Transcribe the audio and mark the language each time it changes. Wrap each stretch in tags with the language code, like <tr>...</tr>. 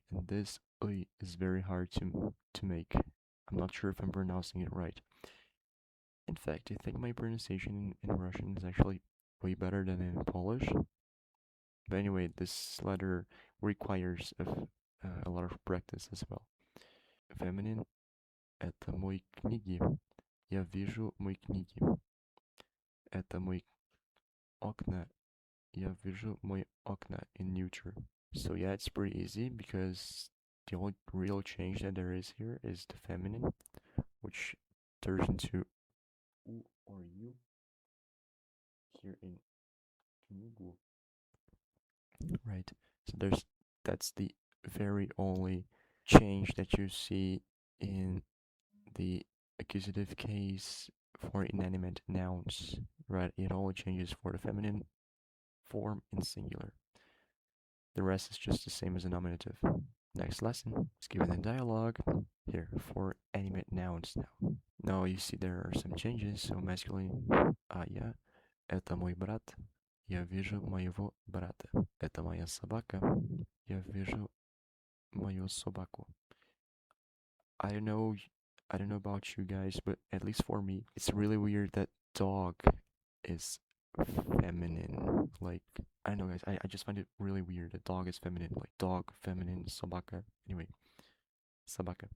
<en>And this is very hard to make. I'm not sure if I'm pronouncing it right. In fact, I think my pronunciation in Russian is actually way better than in Polish. But anyway, this letter requires a lot of practice as well.</en> <ru>Feminine, это мои книги. Я вижу мои книги. Это мои окна. Я вижу мои окна</ru> <en>in neuter. So yeah, it's pretty easy because the only real change that there is here is the feminine, which turns into u or you here in книгу. Right. So that's the very only change that you see in the accusative case for inanimate nouns, right? It only changes for the feminine form in singular. The rest is just the same as a nominative. Next lesson is given in dialogue here for animate nouns now. Now you see there are some changes. So masculine,</en> <ru>я, это мой брат, я вижу моего брата. Это моя собака, я вижу мою собаку.</ru> <en>I don't know about you guys, but at least for me, it's really weird that dog is feminine. Like, I don't know, guys, I just find it really weird that dog is feminine. Like, dog, feminine, собака. Anyway, собака.</en>